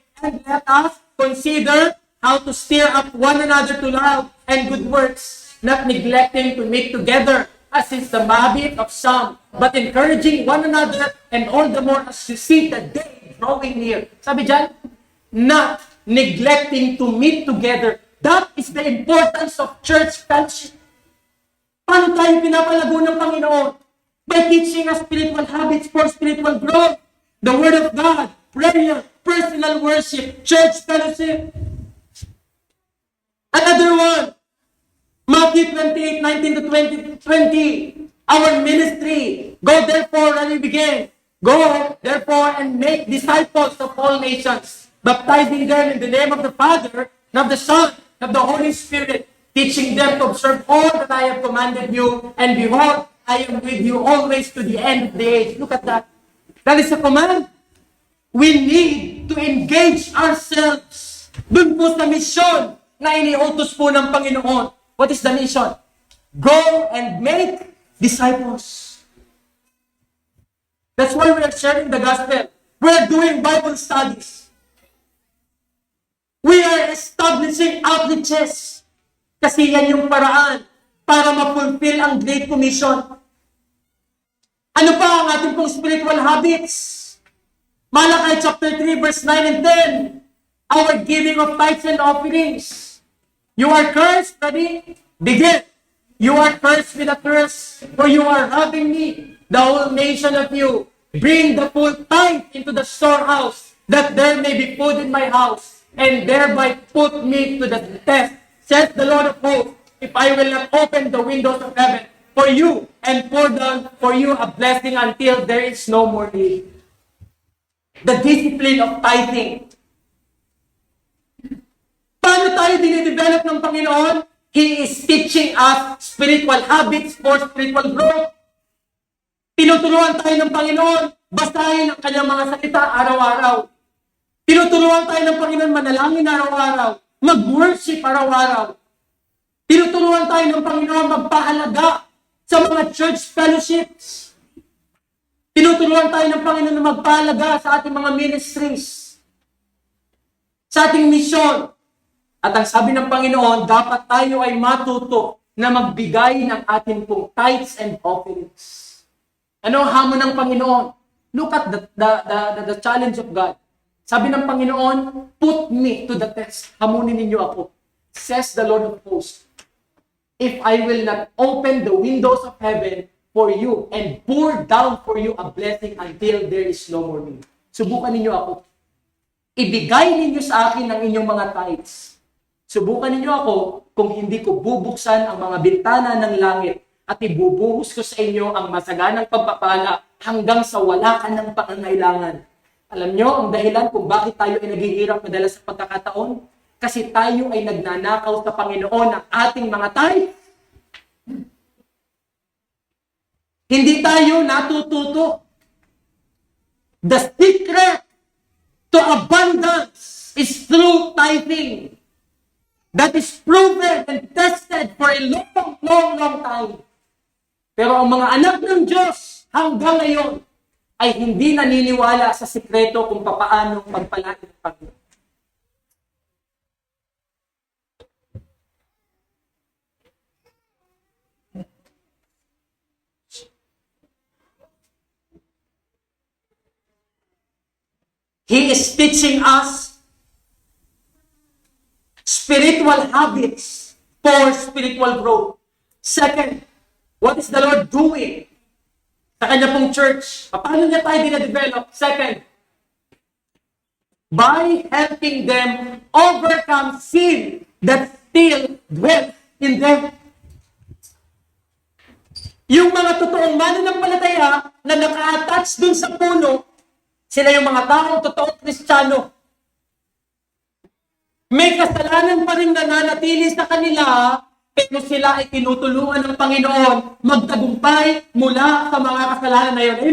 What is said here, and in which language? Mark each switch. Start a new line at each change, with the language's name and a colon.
English: And let us consider how to stir up one another to love and good works, not neglecting to meet together, as is the habit of some, but encouraging one another, and all the more as you see the day drawing near.
Filipino: Sabi dyan,
English: not neglecting to meet together. That is the importance of church fellowship.
Filipino: Paano tayo pinapalago ng Panginoon?
English: By teaching us spiritual habits for spiritual growth. The Word of God, prayer, personal worship, church fellowship. Another one, Matthew 28:19-20. Our ministry. Go therefore, and we begin. Go therefore and make disciples of all nations, baptizing them in the name of the Father, and of the Son, and of the Holy Spirit, teaching them to observe all that I have commanded you, and behold, I am with you always to the end of the age. Look at that. That is a command. We need to engage ourselves
Filipino: Doon po sa mission na iniutos po ng Panginoon.
English: What is the mission? Go and make disciples. That's why we are sharing the gospel. We are doing Bible studies. We are establishing outreaches.
Filipino: Kasi yan yung paraan para ma-fulfill ang Great Commission. Ano pa ang ating pong
English: spiritual habits? Malakay chapter 3 verse 9 and 10. Our giving of tithes and offerings. You are cursed, ready? Begin. You are cursed with a curse, for you are robbing me, the whole nation of you. Bring the full tithe into the storehouse, that there may be food in my house, and thereby put me to the test, says the Lord of hosts, if I will not open the windows of heaven for you, and pour down for you a blessing until there is no more need. The discipline of tithing.
Filipino: Paano tayo dinidevelop ng Panginoon?
English: He is teaching us spiritual habits for spiritual growth.
Filipino: Tinuturuan tayo ng Panginoon, basahin ang kanyang mga salita araw-araw. Tinuturuan tayo ng Panginoon manalangin araw-araw, mag-worship araw-araw. Tinuturuan tayo ng Panginoon magpahalaga sa mga church fellowships. Tinuturuan tayo ng Panginoon na magpahalaga sa ating mga ministries, sa ating mission. At ang sabi ng Panginoon, dapat tayo ay matuto na magbigay ng ating pong
English: tithes and offerings.
Filipino: Ano ang hamon ng Panginoon?
English: Look at the challenge of God.
Filipino: Sabi ng Panginoon,
English: put me to the test.
Filipino: Hamunin ninyo ako.
English: Says the Lord of hosts, if I will not open the windows of heaven for you and pour down for you a blessing until there is no more need.
Filipino: Subukan ninyo ako. Ibigay ninyo sa akin ang inyong mga tithes. Subukan ninyo ako kung hindi ko bubuksan ang mga bintana ng langit at ibubuhos ko sa inyo ang masaganang pagpapala hanggang sa wala ka ng pangangailangan. Alam nyo, ang dahilan kung bakit tayo ay naghihirap madalas sa pagkakataon? Kasi tayo ay nagnanakaw sa Panginoon ng ating mga tithes. Hindi tayo natututo.
English: The secret to abundance is through tithing. That is proven and tested for a long time.
Filipino: Pero ang mga anak ng Diyos hanggang ngayon ay hindi naniniwala sa sikreto kung papaano pagpalain ng Panginoon.
English: He is teaching us spiritual habits for spiritual growth. Second, what is the Lord doing
Filipino: sa kanya pong
English: church?
Filipino: Paano niya tayo dina-develop?
English: Second, by helping them overcome sin that still dwells in them.
Filipino: Yung mga totoong mananampalataya na naka-attach dun sa puno, sila yung mga taong totoong Kristiyano. May kasalanan pa rin nananatili sa kanila, pero sila ay tinutulungan ng Panginoon magtagumpay mula sa mga kasalanan na yun.